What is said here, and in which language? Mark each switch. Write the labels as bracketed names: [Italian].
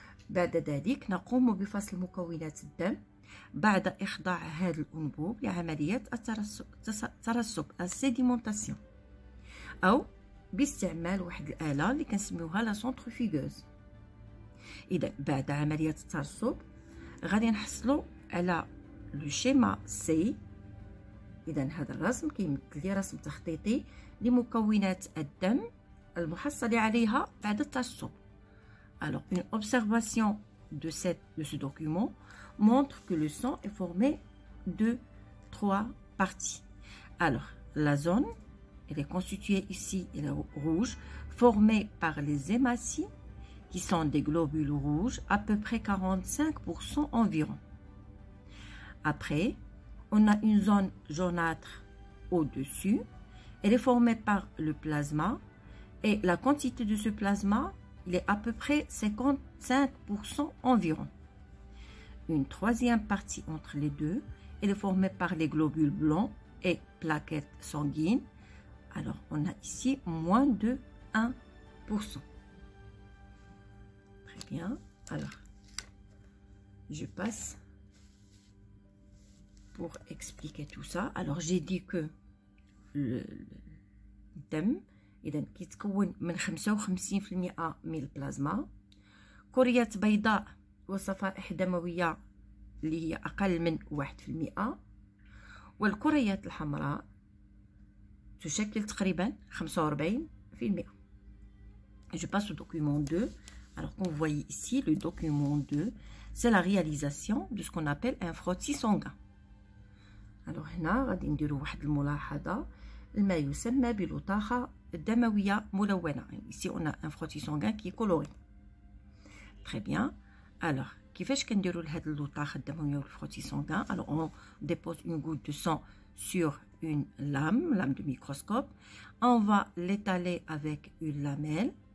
[Arabic] بعد ذلك نقوم بفصل مكونات الدم بعد إخضاع هذا الأنبوب لعملية الترسب السيديمونتاسيون أو باستعمال واحد الآلة اللي كنسميوها لا سونترفيغوز. إذا بعد عملية الترسب غادي نحصلوا على لو شيما سي. إذا هذا الرسم كيمثل لي رسم تخطيطي لمكونات الدم المحصل عليها بعد الترسب. [French] Alors, une observation de ce document montre que le sang est formé de 3 parties. Alors, la zone, elle est constituée ici, elle est rouge, formée par les hématies, qui sont des globules rouges, à peu près 45% environ. Après, on a une zone jaunâtre au-dessus, elle est formée par le plasma, et la quantité de ce plasma, il est à peu près 55% environ. Une troisième partie entre les deux, elle est formée par les globules blancs et plaquettes sanguines. Alors, on a ici moins de 1%. Très bien. Alors, je passe pour expliquer tout ça. Alors, j'ai dit que le dam [Arabic] إذا كيتكون من 55% من البلازما، كريات بيضاء وصفائح دموية اللي هي أقل من 1%، والكريات الحمراء تشكل تقريبا 45%. [French] Je passe au document 2. Alors comme vous voyez ici, le document 2, c'est la réalisation de ce qu'on appelle un frottis sanguin. [Arabic] Alors هنا غادي نديرو واحد الملاحظة ما يسمى بلطاخة دموية ملونة. [French] Ici on a un frottis sanguin qui est coloré. Très bien. Alors [Arabic] كيفاش كنديروا لهاد اللطاخة الدموية والفروتي [French] sanguin؟ Alors on dépose une goutte de sang sur une lame de microscope. On va l'étaler avec une lamelle